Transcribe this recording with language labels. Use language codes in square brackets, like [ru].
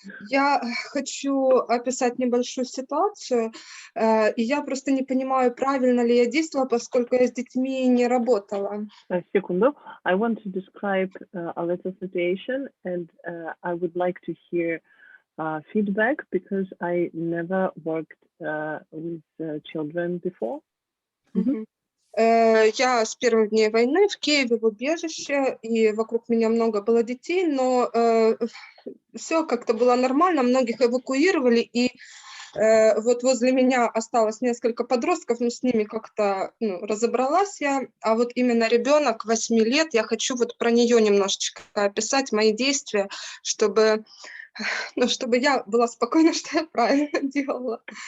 [ru] Я хочу описать небольшую ситуацию, и я просто не понимаю, правильно ли я действовала, поскольку я с детьми не работала. Секунду. [en] I want to describe a little situation, and I would like to hear feedback because I never worked with children before. [ru] Я с первых дней войны в Киеве в убежище, и вокруг меня много было детей, но все как-то было нормально, многих эвакуировали, и вот возле меня осталось несколько подростков, но с ними как-то разобралась я, а вот именно ребенок 8 лет, я хочу вот про нее немножечко описать, мои действия, чтобы я была спокойна, что я правильно делала.